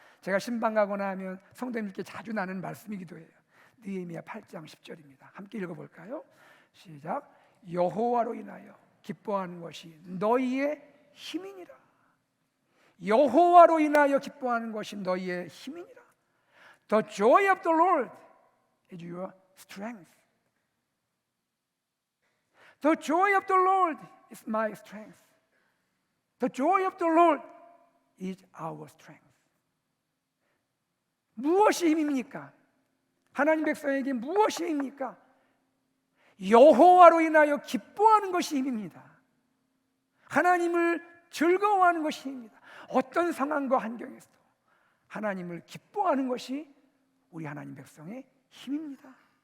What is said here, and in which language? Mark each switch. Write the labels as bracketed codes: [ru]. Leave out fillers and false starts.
[ko] 제가 신방 가거나 하면 성도님께 자주 나누는 말씀이기도 해요. 느헤미야 8장 10절입니다. 함께 읽어볼까요? 시작. 여호와로 인하여 기뻐하는 것이 너희의 힘이니라. 여호와로 인하여 기뻐하는 것이 너희의 힘이니라. [en] The joy of the Lord is your strength. The joy of the Lord is my strength. The joy of the Lord is our strength. [ko] 무엇이 힘입니까? 하나님 백성에게 무엇이 힘입니까? 여호와로 인하여 기뻐하는 것이 힘입니다. 하나님을 즐거워하는 것이 힘입니다. 어떤 상황과 환경에서도 하나님을 기뻐하는 것이 우리 하나님 백성의 힘입니다.